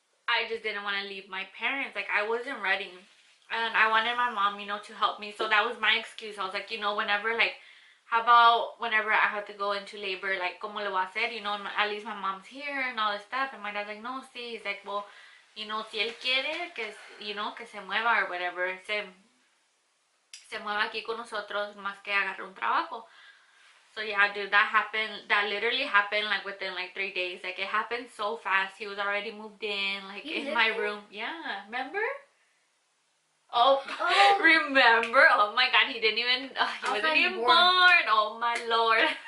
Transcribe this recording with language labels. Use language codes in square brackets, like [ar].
[en] I just didn't want to leave my parents. Like, I wasn't ready. And I wanted my mom, you know, to help me. So that was my excuse. I was like, you know, whenever, like, how about whenever I had to go into labor, like, [es] como le voy a hacer? [en] You know, at least my mom's here and all this stuff. And my dad's like, [es] no, sí. [en] He's like, well, you know, [es] si él quiere, que, [en] you know, [es] que se mueva [en] or whatever. [es] Se mueva aquí con nosotros más que agarre un trabajo. [en] So yeah, dude, that happened. That literally happened like within like 3 days. Like, it happened so fast. He was already moved in, like, in my room. Yeah, remember? Oh, remember? Oh my God, he didn't even, he wasn't even born. Oh my Lord.